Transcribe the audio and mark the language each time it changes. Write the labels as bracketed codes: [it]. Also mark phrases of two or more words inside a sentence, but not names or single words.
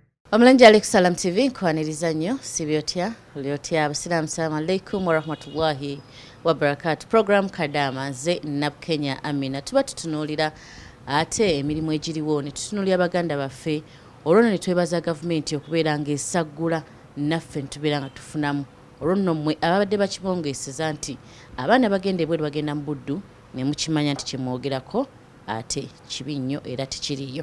[lg] Omulanje Alex Salam TV nkwaniriza nnyo sibyotya lyotya abasiraamu [ar] السلام عليكم ورحمة الله وبركاته. [lg] Program Kadaama nze Nabukenya Aminah tuba tutunuulira ate emirimu egiriwo ne tutunuulira baganda baffe olwo ne twebaza gavumenti okubeera ng'esaggula naffe tubeera nga tufunamu olwo nno mmwe ababadde bakibongeeseza nti abaana bagenda ebweru bagenda mu buddu ne mukimanya nti kyemwogerako ate kibi nnyo era tikiriyo.